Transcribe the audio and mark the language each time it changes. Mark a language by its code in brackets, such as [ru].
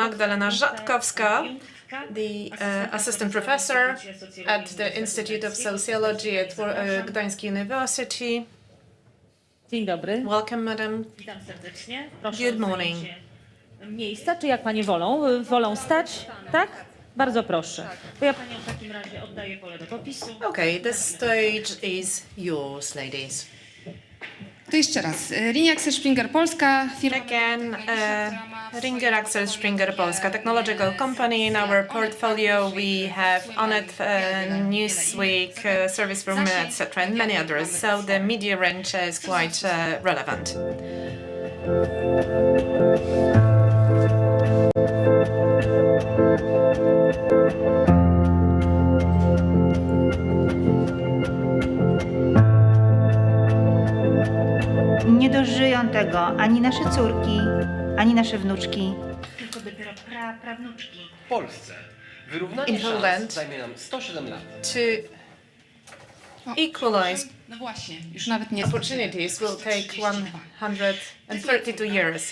[en] Magdalena Rzatkowska, the assistant professor at the Institute of Sociology at Gdańsk University. [pl] Dzień dobry. [en] Welcome, madam. [pl] Witam serdecznie. Proszę [en] Good morning. [pl] miejsca, czy jak panie wolą? Wolą stać? Tak? Bardzo proszę. To ja paniom w takim razie oddaję pole do popisu. [en] Okay, the stage is yours, ladies. [pl] To jeszcze raz. Linia Axel Springer Polska, firma... [en] Again, Ringer Axel Springer Polska, technological company. In our portfolio we have Onet, Newsweek, Service for Women, etc., and many others. So the media range is quite relevant. [pl] Nie dożyją tego ani nasze córki, ani nasze wnuczki. Tylko dopiero prawnuczki. W Polsce wyrównanie szans zajmie nam 107 lat. [en] To equalize [pl] No właśnie, już nawet nie [en] opportunities will take 132 years.